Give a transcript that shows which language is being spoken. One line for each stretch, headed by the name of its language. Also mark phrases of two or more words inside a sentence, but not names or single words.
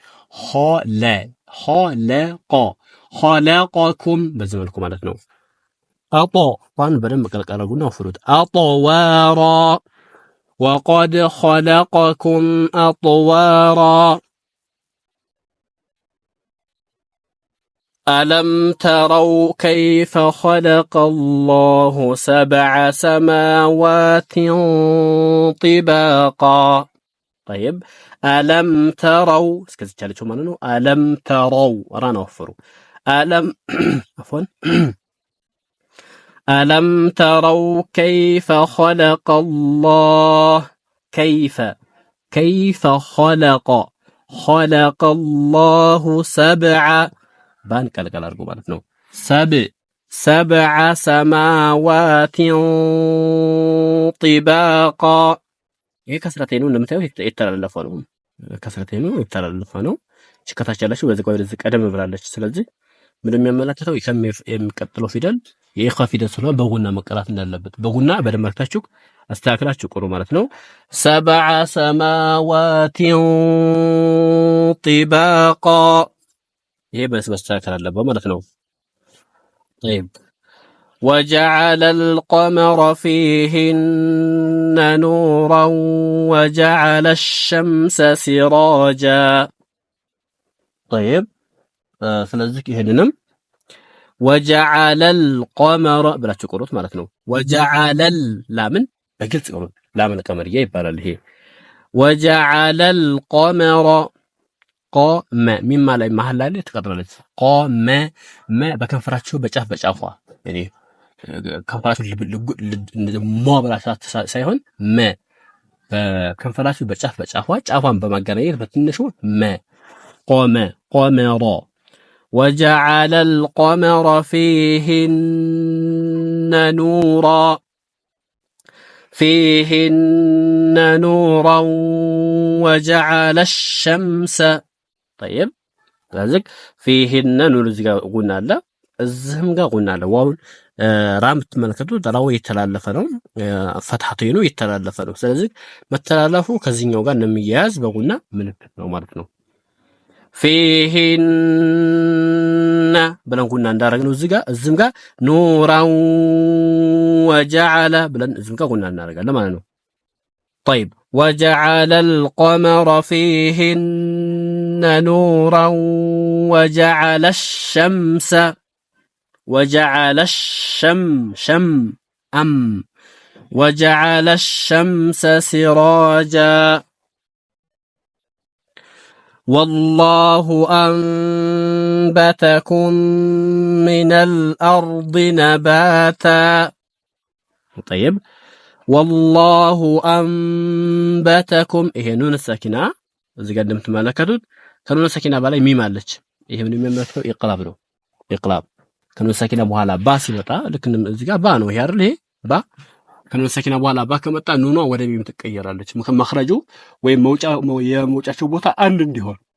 Amharic: ኸለቀኩም በዚህ መልኩ ማለት ነው። ጣን በደንብ ቀልቀል አድርጉና ወፍሩት።
Arabic: أطوارا وقد خلقكم أطوارا ألم تروا كيف خلق الله 7 سماوات طباقا. طيب ألم تروا ألم تروا رانا وفروا ألم عفوا ألم تروا كيف خلق الله كيف خلق الله 7 بان
Amharic: ቀልቀል አድርጎ ማለት ነው።
Arabic: 7 سماوات طباقا
Amharic: ይሄ ከስረቴኑ እንደምታዩት የተላለፈ ነው። ከስረቴኑ የተላለፈ ነው። ከታች ያለችው በዚህ ቆይ ወደዚህ ቀደም ብላለች። ስለዚህ ምን የሚያመለክተው የሚቀጥለው ፊደል የኢኻ ፊደል ስለሆነ በጉና መቀራት እንዳለበት በጉና በደንብ አርክታችሁ አስተካክላችሁ ቁሩ ማለት ነው። 7 ሰማዋት
Arabic: طباقا
Amharic: ይሄ በስተካከል አለበት ማለት ነው።
Arabic: طيب وجعل القمر فيهن نورا وجعل الشمس سراجا.
Amharic: طيب ስለዚህ ይሄንንም
Arabic: وجعل القمر
Amharic: ብላችሁ ቁሩት ማለት ነው። وجعل ላምን በግልጽ ቁሩት። ላምን ቀመርያ ይባላል ይሄ።
Arabic: وجعل القمر
Amharic: ቆመ ሚማ ላይ መሀል ላይ ተቀጥላለች። ቆመ በከንፈራችሁ በጫፍ በጫፏ ያኔ ከንፈራችሁ ሞ ብላችሁ ሳይሆን በከንፈራችሁ በጫፍ በጫፏ ጫፏን በማገናኘት በትንሹ ቆመ ቆመሮ
Arabic: وجعل القمر فيهن نورا وجعل الشمس طيب لذلك فيهن نور
Amharic: እዚህ ጋር ጉና አለ፣ እዚህም ጋር ጉና አለ። ዋውን ራም ተመልከቱት። ራው የተላለፈ ነው፣ ፈትሐቱ የተላለፈ ነው። ስለዚህ መተላለፉ ከዚህኛው ጋር እንደሚያያዝ በጉና ምልክት ነው ማለት ነው። ፊሂን ብለን ጉና እንዳደረግነው እዚህም ጋር
Arabic: نورا وجعل
Amharic: ብለን እዚህም ጋር ጉና እናደርጋለን ማለት ነው።
Arabic: طيب وجعل القمر فيهن نورا وجعل الشمس وجعل الشمس سراجا. والله أنبتكم من الأرض نباتا. طيب والله أنبتكم
Amharic: ይሄ ኑን ሰኪና እዚህ ጋር እንደምትመለከቱት ከኑን ሰኪና በላይ ሚም አለች። ይሄ ምን የሚያመለክተው ኢቅላብ ነው። ኢቅላብ ከኑን ሰኪና በኋላ ባ ሲመጣ ልክ እዚህ ጋር ባ ነው ይሄ አይደል? ይሄ ባ ከኑን ሰኪና በኋላ ባ ከመጣ ኑኗ ወደ ሚም ትቀየራለች። መخرጁ ወይም የመውጫቸው ቦታ አንድ እንዲሆን።